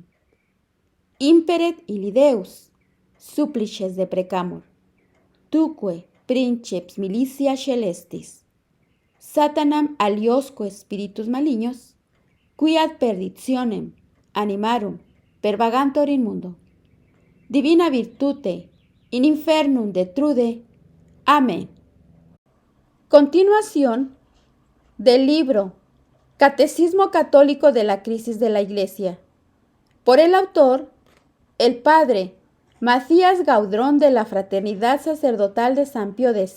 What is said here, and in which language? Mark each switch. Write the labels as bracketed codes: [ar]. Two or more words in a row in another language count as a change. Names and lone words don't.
[la] Imperet illi Deus, supplices deprecamur, tuque princeps militia celestis, Satanam aliosque spiritus malignos, qui ad perditionem animarum pervagantur in mundo, divina virtute in infernum detrude. [es] Amén. Continuación del libro Catecismo Católico de la Crisis de la Iglesia, por el autor, el padre Macías Gaudrón de la Fraternidad Sacerdotal de San Pío X.